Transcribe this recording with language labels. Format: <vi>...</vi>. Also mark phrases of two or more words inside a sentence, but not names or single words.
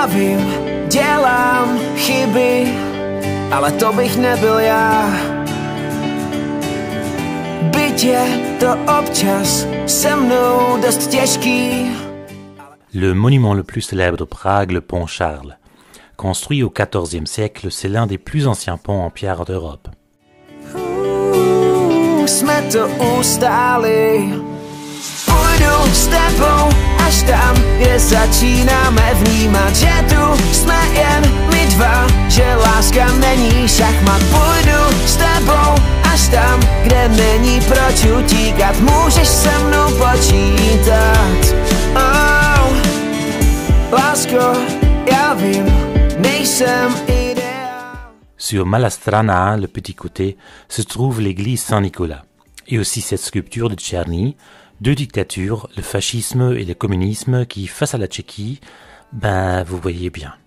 <cs>vím, dělám chyby, ale to bych nebyl já. Byť je to občas se mnou dost těžký.</cs> <fr>Le monument le plus célèbre de Prague, le pont Charles. Construit au XIVe siècle, c'est l'un des plus anciens ponts en pierre d'Europe.</fr> <cs>Jsme to ustáli. Půjdu s tebou až tam, kde začínáme vnímat, že tu jsme jen my dva, že láska není šachmat. Půjdu s tebou až tam, kde není proč utíkat, můžeš se mnou počítat. Oh, lásko, já vím, nejsem ideál.</cs> <fr>Sur Malastrana, le petit côté, se trouve l'église Saint-Nicolas, et aussi cette sculpture de Černý. Deux dictatures, le fascisme et le communisme qui, face à la Tchéquie, ben, vous voyez bien.</fr>